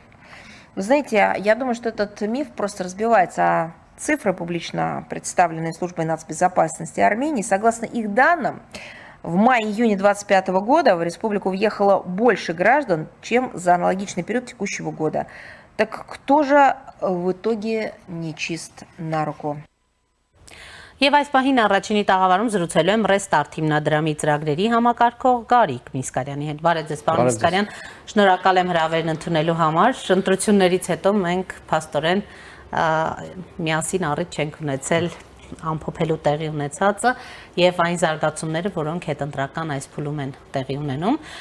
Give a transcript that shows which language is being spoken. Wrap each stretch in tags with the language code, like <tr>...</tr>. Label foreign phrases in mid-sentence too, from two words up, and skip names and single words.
<ru>Вы знаете, я думаю, что этот миф просто разбивается, а цифры, публично представленные службой нацбезопасности Армении, согласно их данным, в мае-июне 2025 года в республику въехало больше граждан, чем за аналогичный период текущего года. Так кто же в итоге нечист на руку?</ru> <hy>Եվ այս պահին առաջինի տաղավարում զրուցելու եմ Restart հիմնադրամի ծրագրերի համակարգող Գարիկ Միսկարյանի հետ։ Բարև ձեզ, պարոն Միսկարյան, շնորհակալ եմ հրավերն ընդունելու համար։ Ընտրություններից հետո մենք փաստորեն միասին առիթ չենք ունեցել ամփոփելու տեղի ունեցածը եւ այն զարգացումները, որոնք հետընտրական այս փուլում են տեղի ունենում։</hy>